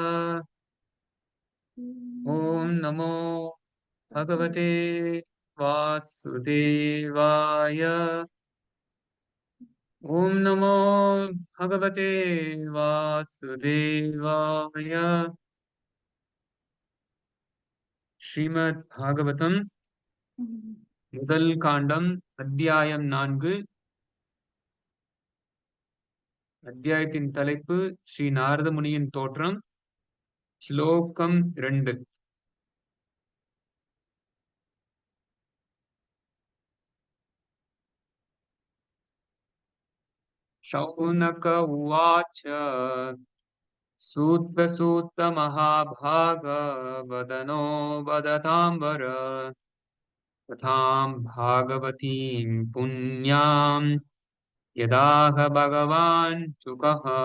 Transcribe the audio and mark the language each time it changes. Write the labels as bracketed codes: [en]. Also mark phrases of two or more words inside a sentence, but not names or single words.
[sa] ओम नमो भगवते वासुदेवाय। ओम नमो भगवते वासुदेवाय। [ta] श्रीमद् भागवतम முதல் காண்டம் அத்தியாயம் 4. அத்தியாயத்தின் தலைப்பு ஸ்ரீ நாரத முனியின் தோற்றம். ஸ்லோகம் 2. [sa] शौनक उवाच सूत महाभाग वदनो वदताम्बर कथां भागवतीं पुण्यां यदाह भगवान् शुकः।